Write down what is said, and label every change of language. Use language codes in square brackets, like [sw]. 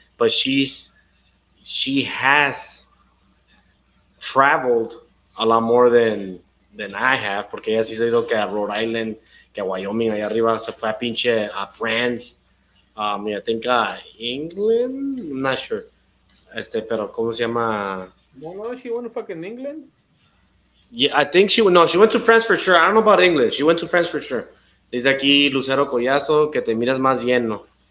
[en] But she has traveled a lot more than I have, [es] porque ella sí se ha ido que a Rhode Island, que a Wyoming, allá arriba, se fue a France, [en] I think England, I'm not sure, [es] pero ¿cómo se llama? [en] No, she went to fucking England. Yeah, I think she went to France for sure. I don't know about England. She went to France for sure. [es] Dice aquí Lucero Collazo que te miras más lleno.